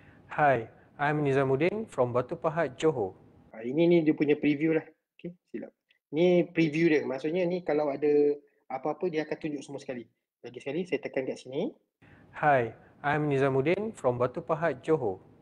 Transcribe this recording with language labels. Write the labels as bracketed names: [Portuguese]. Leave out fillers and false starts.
[English] Hi, I'm Nizamuddin from Batu Pahat, Johor. [Malay] Ini dia punya preview lah. Okay, silap. Ni preview dia. Maksudnya ni kalau ada apa-apa, dia akan tunjuk semua sekali. Lagi sekali, saya tekan kat sini. [English] Hi, I'm Nizamuddin from Batu Pahat, Johor.